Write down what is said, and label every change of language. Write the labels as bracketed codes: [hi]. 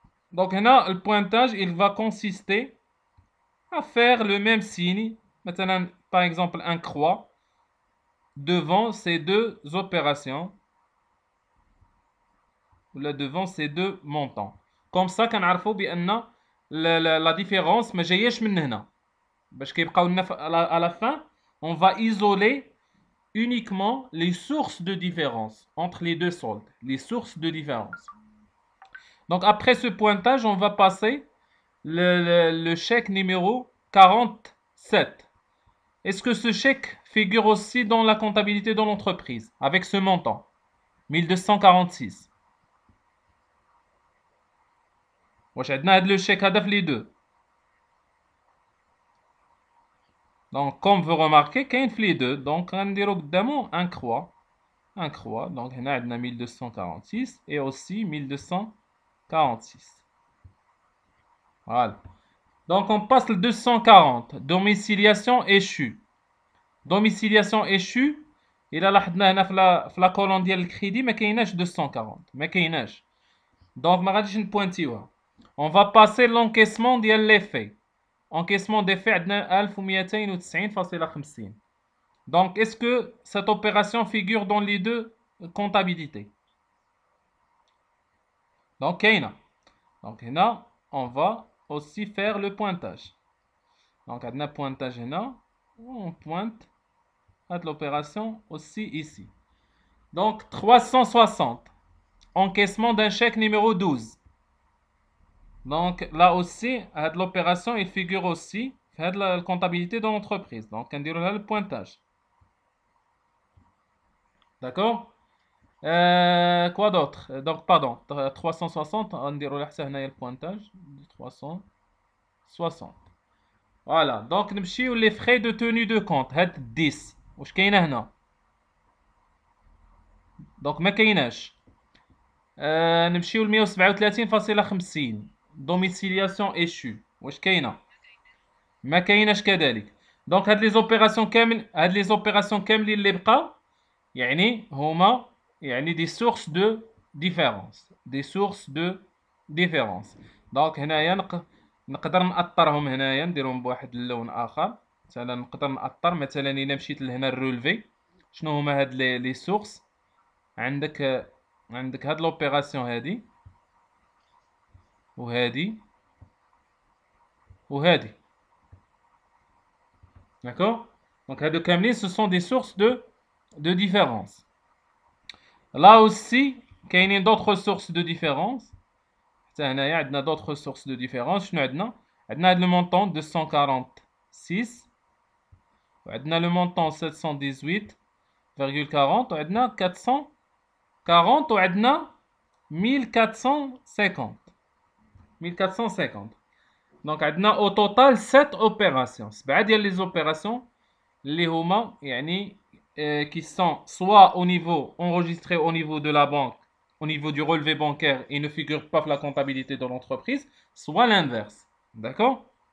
[fr] Donc, là, le pointage, il va consister à faire le même signe. Maintenant, par exemple, un croix devant ces deux opérations. Là, devant ces deux montants. Comme ça, [ar] كنعرفوا بأن [fr] la différence [ar] ما جاياش من هنا. باش كيبقاو لنا [fr] à la fin, on va isoler uniquement les sources de différence entre les deux soldes, les sources de différence. Donc après ce pointage, on va passer le chèque numéro 47. Est-ce que ce chèque figure aussi dans la comptabilité de l'entreprise avec ce montant 1246. [ar] واش عندنا هذا لو شيك هذا في [fr] les deux. Donc comme vous remarquez [ar] كاين في [fr] les deux. Donc [ar] غنديرو قدامو [fr] un croix. Un croix. Donc [ar] هنا عندنا [fr] 1246 et aussi 1246. Voilà. Donc on passe le 240. Domiciliation échue. Domiciliation échue. [ar] إلا لاحظنا هنا في لا كولون ديال الكريدي ما كايناش 240. ما كايناش. Donc ما غاديش نبوينتيوها. [fr] On va passer l'encaissement [ar] ديال [fr] les faits. Encaissement des faits [ar] عندنا [fr] 1290.50. Donc est-ce que cette opération figure dans les deux comptabilités? [ar] Donc كاينه. [fr] Donc هنا on va aussi faire le pointage. Donc [ar] عندنا [fr] pointage [ar] هنا. [fr] On pointe l'opération aussi ici. Donc 360. Encaissement d'un chèque numéro 12. Donc là aussi, l'opération il figure aussi la comptabilité de l'entreprise. Donc on dirait là le pointage. D'accord? Quoi d'autre? Donc pardon, 360, on dirait là le pointage. 360. Voilà. Donc [ar] نمشيو [fr] les frais de tenue de compte. [ar] هاد 10. واش كاينه هنا؟ [fr] Donc [ar] ما كايناش. نمشيو ل 137.50. [fr] Domiciliation échue. [ar] واش كاينه؟ ما كايناش كذلك. دونك هاد لي زوبيراسيون كاملين اللي بقاو يعني هما يعني دي سورس دو ديفيرونس. دي سورس دو ديفيرونس. دونك هنايا نقدر نأطرهم هنايا نديرهم بواحد اللون اخر. مثلا نقدر نأطر مثلا الا مشيت لهنا الرولفي شنو هما هاد لي سورس. عندك هاد لوبيراسيون هادي وهادي وهادي. [fr] D'accord? Donc, [ar] هادو كاملين [fr] ce sont des sources de différence. Là aussi, [ar] كاينين [fr] d'autres sources de différence. [ar] هنايا عندنا [fr] d'autres sources de différence. [ar] شنو عندنا؟ عندنا هاد [fr] le montant [ar] 246 وعندنا le montant 718,40 وعندنا 440 وعندنا 1450. 1450. [fr] Donc [ar] عندنا [fr] au total 7 opérations. 7 [ar] ديال [fr] les opérations [ar] اللي هما يعني [fr] qui sont soit au niveau enregistrés au niveau de la banque, au niveau du relevé bancaire et ne figurent pas la comptabilité de l'entreprise, soit l'inverse. D'accord?